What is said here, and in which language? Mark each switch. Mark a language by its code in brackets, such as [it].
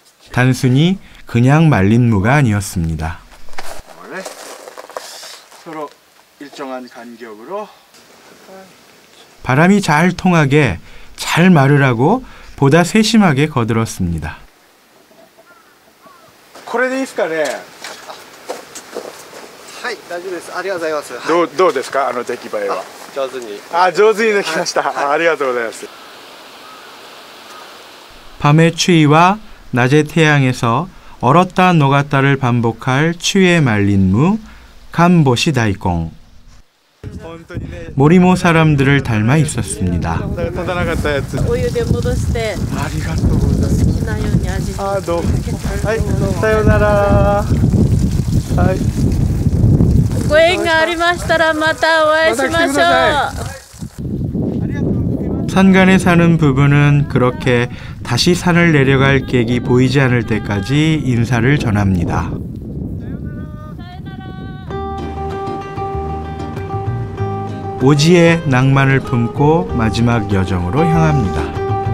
[ko] 단순히 그냥 말린 무가 아니었습니다. 서로 일정한 간격으로 바람이 잘 통하게 잘 마르라고 보다 세심하게 거들었습니다. [ja] これでいいですかね。はい、大丈夫です。ありがとうございます。どうですか、あの出来栄えは。上手に。上手にできました。ありがとうございます。 [ko] 밤의 추위와 낮의 태양에서 얼었다 녹았다를 반복할 추위에 말린 무, 간보시 다이공. 모리모 사람들을 닮아 있었습니다. [ja] 立たなかったやつ。お湯で戻して。ありがとうございます。好きなように味付け。どうも。はい、さようなら。はい。ご縁がありましたらまたお会いしましょう。 [ko] 산간에 사는 부부는 그렇게 다시 산을 내려갈 객이 보이지 않을 때까지 인사를 전합니다. 오지의 낭만을 품고 마지막 여정으로 향합니다.